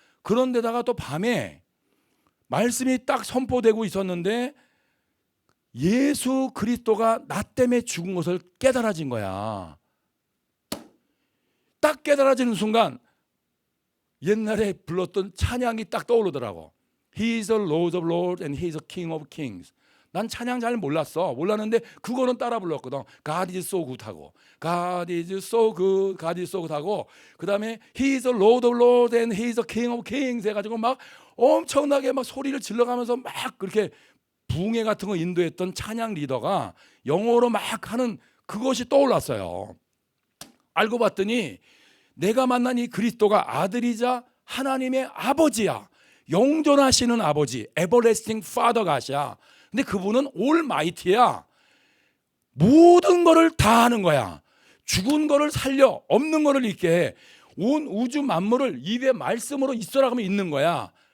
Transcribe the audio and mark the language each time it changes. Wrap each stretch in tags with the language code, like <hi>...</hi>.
<ko>그런데다가 또 밤에 말씀이 딱 선포되고 있었는데 예수 그리스도가 나 때문에 죽은 것을 깨달아진 거야. 딱 깨달아지는 순간 옛날에 불렀던 찬양이 딱 떠오르더라고.</ko> <en>He is the Lord of Lords and He is the King of Kings.</en> <ko>난 찬양 잘 몰랐는데 그거는 따라 불렀거든.</ko> <en>God is so good</en> <ko>하고</ko> <en>God is so good, God is so good</en> <ko>하고 그 다음에</ko> <en>He is the Lord of Lords and He is the King of Kings</en> <ko>해가지고 막 엄청나게 막 소리를 질러가면서 막 그렇게 부흥회 같은 거 인도했던 찬양 리더가 영어로 막 하는 그것이 떠올랐어요. 알고 봤더니 내가 만난 이 그리스도가 아들이자 하나님의 아버지야. 영존하시는 아버지,</ko> <en>everlasting father</en> <ko>가시야. 근데 그분은 올마이티야. 모든 거를 다 하는 거야. 죽은 거를 살려, 없는 거를 있게 해. 온 우주 만물을 입의 말씀으로 있어라 하면 있는 거야.</ko>